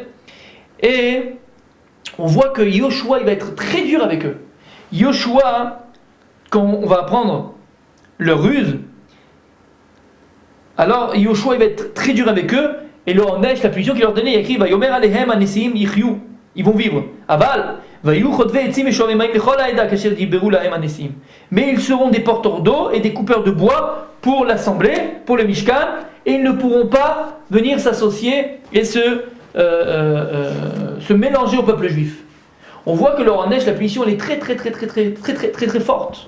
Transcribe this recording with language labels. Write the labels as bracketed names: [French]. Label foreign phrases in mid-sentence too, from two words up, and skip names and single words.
[French] Et on voit que Yoshua, il va être très dur avec eux. Yoshua, quand on va apprendre leur ruse, alors Yoshua il va être très dur avec eux, et leur neige, la punition qu'il leur donnait, il écrit [Hebrew] ויאמרו אליהם הנשיאים יחיו, [French] ils vont vivre. [Hebrew] אבל, ויהיו חטבי עצים ושאבי מים לכל העדה כאשר דברו להם הנשיאים. [French] Mais ils seront des porteurs d'eau et des coupeurs de bois pour l'assemblée, pour le Mishkan, et ils ne pourront pas venir s'associer et se mélanger au peuple juif. On voit que leur neige, la punition, elle est très forte.